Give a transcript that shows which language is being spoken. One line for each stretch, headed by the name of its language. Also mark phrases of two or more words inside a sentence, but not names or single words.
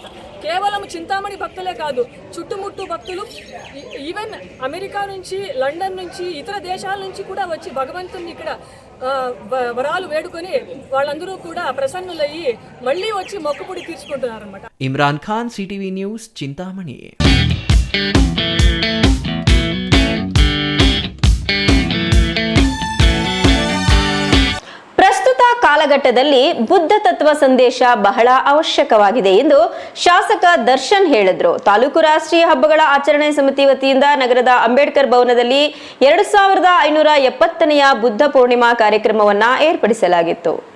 Telugu: కేవలం చింతామణి భక్తులే కాదు, చుట్టుముట్టు భక్తులు, ఈవెన్ అమెరికా నుంచి, లండన్ నుంచి, ఇతర దేశాల నుంచి కూడా వచ్చి భగవంతుని ఇక్కడ వరాలు వేడుకొని వాళ్ళందరూ కూడా ప్రసన్నులయ్యి మళ్ళీ వచ్చి మొక్కుపుడి తీర్చుకుంటున్నారన్నమాట. ఇమ్రాన్ ఖాన్, సిటీవీ న్యూస్, చింతామణి.
Kannada: ಪ್ರಸ್ತುತ ಕಾಲಘಟ್ಟದಲ್ಲಿ ಬುದ್ಧ ತತ್ವ ಸಂದೇಶ ಬಹಳ ಅವಶ್ಯಕವಾಗಿದೆ ಎಂದು ಶಾಸಕ ದರ್ಶನ್ ಹೇಳಿದರು. ತಾಲೂಕು ರಾಷ್ಟ್ರೀಯ ಹಬ್ಬಗಳ ಆಚರಣೆ ಸಮಿತಿ ವತಿಯಿಂದ ನಗರದ ಅಂಬೇಡ್ಕರ್ ಭವನದಲ್ಲಿ 2570ನೆಯ ಬುದ್ಧ ಪೂರ್ಣಿಮಾ ಕಾರ್ಯಕ್ರಮವನ್ನು ಏರ್ಪಡಿಸಲಾಗಿತ್ತು.